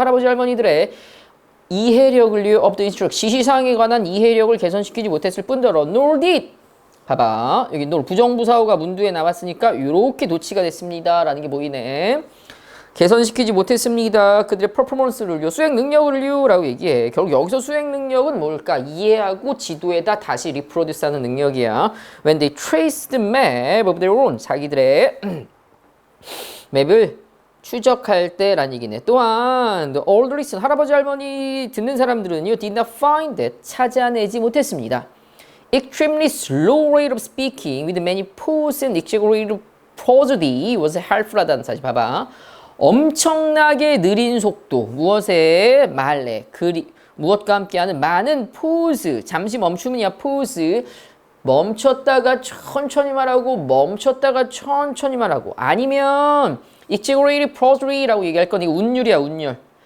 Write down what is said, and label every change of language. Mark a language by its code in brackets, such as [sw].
[ko] 할아버지 할머니들의 이해력을요. [en] of the instruct [ko] 지시사항에 관한 이해력을 개선시키지 못했을 뿐더러 [en] nor did [ko] 봐봐. 여기 nor 부정부사어가 문두에 나왔으니까 이렇게 도치가 됐습니다. 라는 게 보이네. 개선시키지 못했습니다. 그들의 퍼포먼스를요. 수행 능력을요. 라고 얘기해. 결국 여기서 수행 능력은 뭘까? 이해하고 지도에다 다시 리프로듀스 하는 능력이야. [en] When they traced the map of their own. [ko] 자기들의 맵을 추적할 때라는 얘기네. [en] 또한 the older listen. [ko] 할아버지 할머니 듣는 사람들은요. [en] did not find it. [ko] 찾아내지 못했습니다. [en] Extremely slow rate of speaking with many pauses and exaggerated prosody was helpful [ko] 하다는 사실 봐봐. 엄청나게 느린 속도, 무엇에 말에, 무엇과 함께하는 많은 포즈, 잠시 멈춤이야 포즈, 멈췄다가 천천히 말하고 멈췄다가 천천히 말하고 아니면 [en] exaggerated prosary [ko] 라고 얘기할 건 이거 운율이야 운율.